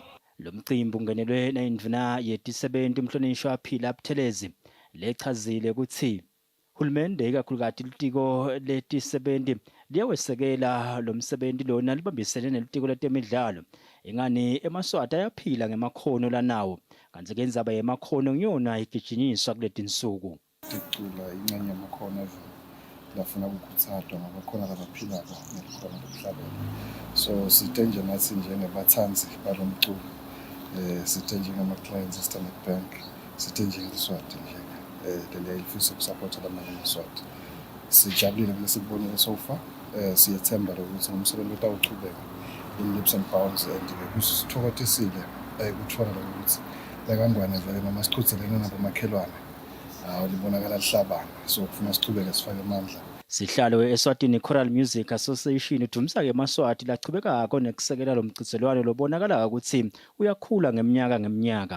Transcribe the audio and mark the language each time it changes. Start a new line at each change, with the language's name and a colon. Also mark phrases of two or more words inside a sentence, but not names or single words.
Swati: Lo mcimbi ungenelwe nayindvuna yetisebenti umhlonishwa waphila Buthelezi lechazile ukuthi hulumende ikakhulukazi litiko letisebenti liyawesekela lo msebenzi lona libambisene nelitiko letemidlalo ingani emaswati ayaphila ngemakhono lanawo kanti ke indzaba yemakhono ngiyona igijinyiswa kuletinsuku. Ticula ingxenye yamakhono eveni lafuna ukukhuthazwa ngoba khona labaphilako nelikhono lomhlabeni. So sithe nje nathi njengabathanzi balomculo sithe njengama-clients e-Standard Bank sithe njengeSwati nje leli elifisa ukusapotha lamanye amaswati. Sijabulile kulesikubonile
English: so far
Swati: siyethemba ukuthi ngomsebenzi otawuchubeka
English: in leaps and bounds and
Swati: kusithokozisile ukuthola ukuthi lakangwane vele noma sichudzelene nabomakhelwane libonakala lihlabana so kufuna sichubeke sifake amandla. Sihlalo we-Eswatini Choral Music Association uDumisa-ke emaswati lachubekako nekusekela lo mchudzelwano lobonakala ukuthi uyakhula ngeminyaka.